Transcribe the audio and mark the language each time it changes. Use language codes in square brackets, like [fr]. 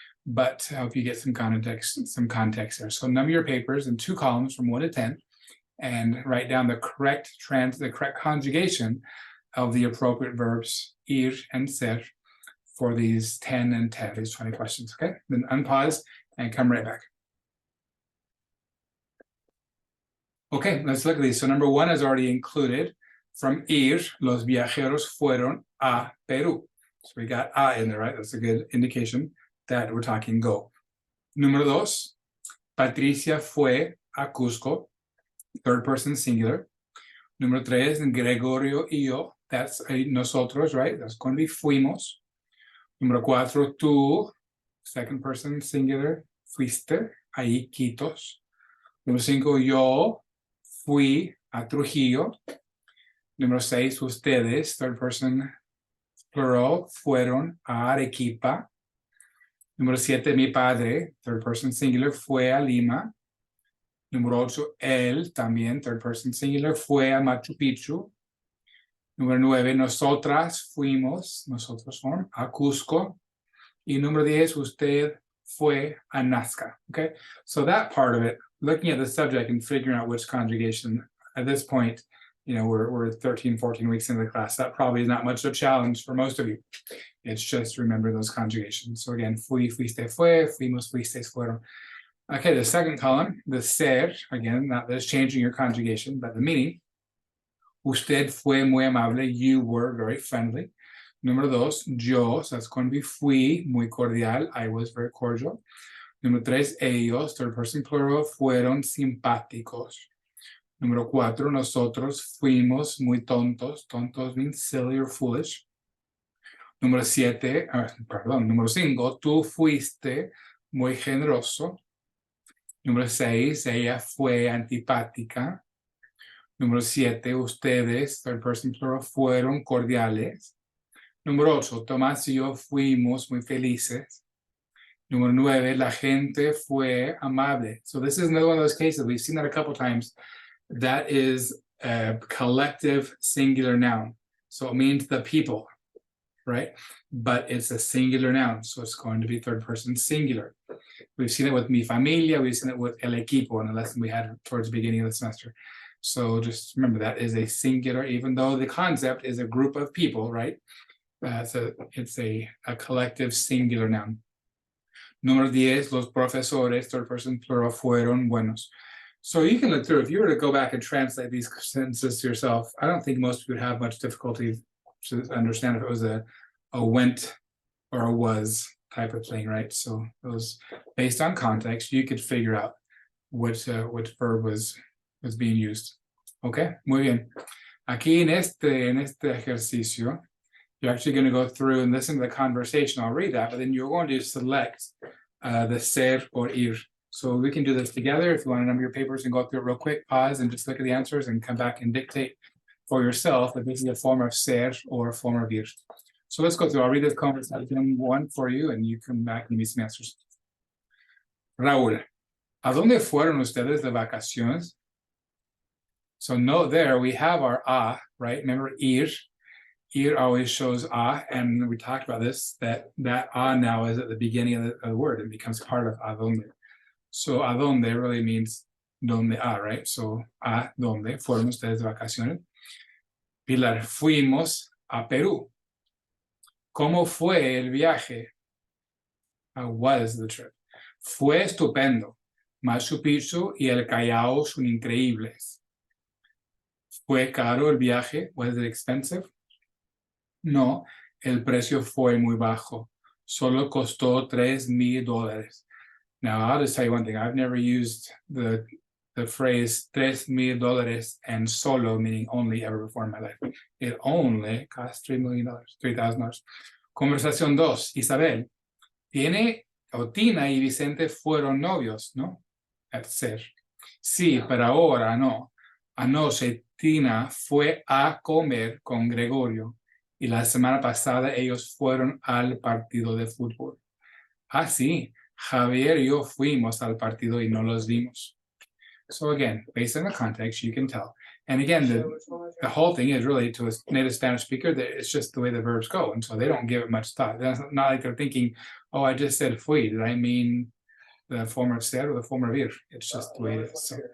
[en] But I hope you get some context there. So number your papers in 2 columns from 1 to 10 and write down the correct conjugation of the appropriate verbs ir and ser for these 10 and 10, these 20 questions, okay? Then unpause and come right back. Okay, let's look at these. So number 1 is already included. [es] From ir, los viajeros fueron a Perú. [en] So we got a in there, right? That's a good indication that we're talking go. [es] Número 2, Patricia fue a Cusco, [en] third person singular. [es] Número 3, Gregorio y yo, [en] that's [es] nosotros, right? [en] That's going to be fuimos. [es] Número 4, tú, [en] second person singular, [es] fuiste, ahí Quitos. Número 5, yo fui a Trujillo. Número 6, ustedes, [en] third person plural, [es] fueron a Arequipa. Número 7, mi padre, [en] third person singular, [es] fue a Lima. Número 8, él, también, [en] third person singular, [es] fue a Machu Picchu. Número 9, nosotras fuimos, nosotros son, a Cusco. Y número 10, usted fue a Nazca. [en] Okay, so that part of it, looking at the subject and figuring out which conjugation, at this point, you know, we're 13, 14 weeks into the class. That probably is not much of a challenge for most of you. It's just remember those conjugations. So again, [es] fui, fuiste, fue, fuimos, fuisteis, fueron. [en] Okay, the second column, the ser, again, not that it's changing your conjugation, but the meaning. [es] Usted fue muy amable, [en] you were very friendly. Número 2, yo, so that's going to be fui, [es] muy cordial, [en] I was very cordial. [es] Número 3, ellos, [en] third person plural, [es] fueron simpáticos. Número 4, nosotros fuimos muy tontos. [en] Tontos means silly or foolish. [es] Número 7, número 5, tú fuiste muy generoso. Número 6, ella fue antipática. Número 7, ustedes, [en] third person plural, [es] fueron cordiales. Número 8, Tomás y yo fuimos muy felices. Número 9, la gente fue amable. [en] So this is another one of those cases, we've seen that a couple times. That is a collective singular noun. So it means the people, right? But it's a singular noun, so it's going to be third person singular. We've seen it with [es] mi familia, [en] we've seen it with [es] el equipo [en] in a lesson we had towards the beginning of the semester. So just remember that is a singular, even though the concept is a group of people, right? So it's a collective singular noun. [es] Número 10, los profesores, [en] third person plural, [es] fueron buenos. [en] So you can look through, if you were to go back and translate these sentences to yourself, I don't think most of you would have much difficulty to understand if it was a went or a was type of thing, right? So it was based on context, you could figure out which verb was being used. Okay, [es] muy bien. Aquí en este ejercicio, [en] you're actually going to go through and listen to the conversation. I'll read that, but then you're going to select the ser or ir. So we can do this together. If you want to number your papers and go through it real quick, pause and just look at the answers and come back and dictate for yourself if this is a form of ser or a form of ir. So let's go through. I'll read this conversation one for you and you come back and give me some answers. [es] Raúl, ¿a dónde fueron ustedes de vacaciones? [en] So note there, we have our a, right? Remember ir? Ir always shows a, and we talked about this, that a now is at the beginning of the word and becomes part of a donde. So a donde really means donde a, right? [es] So a donde fueron ustedes de vacaciones. Pilar, fuimos a Perú. ¿Cómo fue el viaje? [en] How was the trip? [es] Fue estupendo. Machu Picchu y el Callao son increíbles. ¿Fue caro el viaje? [en] Was it expensive? [es] No, el precio fue muy bajo. Solo costó $3,000. [en] Now, I'll just tell you one thing. I've never used the phrase $3,000 and solo, meaning only, ever before in my life. It only cost $3 million, $3,000. [es] Conversación 2. Isabel, Tina y Vicente fueron novios, ¿no? [en] At ser. [es] Sí, pero ahora no. Anoche Tina fue a comer con Gregorio y la semana pasada ellos fueron al partido de fútbol. Ah, sí, Javier y yo fuimos al partido y no los vimos. [en] So again, based on the context, you can tell. And again, the whole thing is really, to a native Spanish speaker, that it's just the way the verbs go. And so they don't give it much thought. It's not like they're thinking, oh, I just said fui. Did I mean the form of ser or the form of ir? It's just the way it is.